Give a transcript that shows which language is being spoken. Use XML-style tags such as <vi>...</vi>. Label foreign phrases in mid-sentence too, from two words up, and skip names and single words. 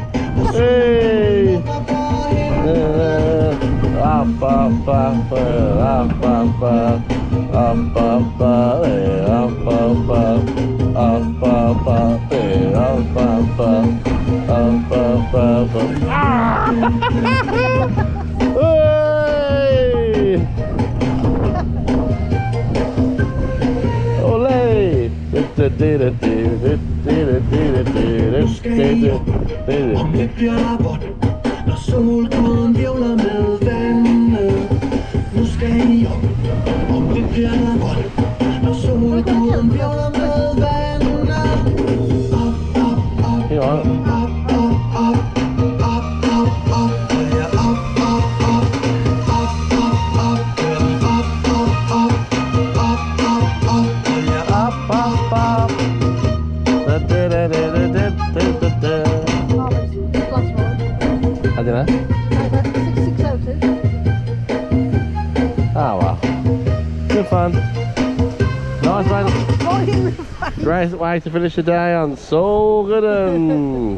<en>Hey! Up, up, up, up, up, up. Up, up, up, up, up, up, up, up, up, up, up, up, up, up. Ah! Hey! Olé!</en> <da>Når solguden hvirvler med vandet. Nu skal I op, om det bliver vold. Når solguden hvirvler med vandet. Op, op, op, op, op, op, op, op, op. Ja, op, op, op, op, op, op, op, op, op, op, op. Ja, op, op, op.</da> <en>I don't know. 6602. Oh well. Good fun. Nice way. Great way to finish the day on Juvelen.</en>